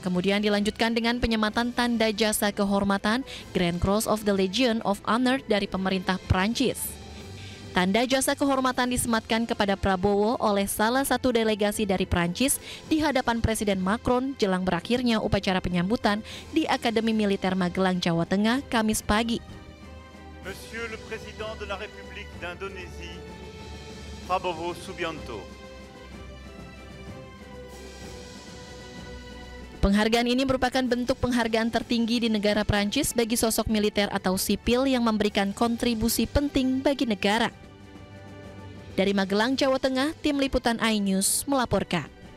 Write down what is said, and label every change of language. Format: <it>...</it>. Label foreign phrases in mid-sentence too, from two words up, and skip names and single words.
<id>Kemudian dilanjutkan dengan penyematan tanda jasa kehormatan Grand Cross of the Legion of Honor dari pemerintah Prancis. Tanda jasa kehormatan disematkan kepada Prabowo oleh salah satu delegasi dari Prancis di hadapan Presiden Macron jelang berakhirnya upacara penyambutan di Akademi Militer Magelang, Jawa Tengah, Kamis pagi.</id> <fr>Monsieur le Président de la République d'Indonésie, Prabowo Subianto.</fr> <id>Penghargaan ini merupakan bentuk penghargaan tertinggi di negara Prancis bagi sosok militer atau sipil yang memberikan kontribusi penting bagi negara. Dari Magelang, Jawa Tengah, Tim Liputan iNews melaporkan.</id>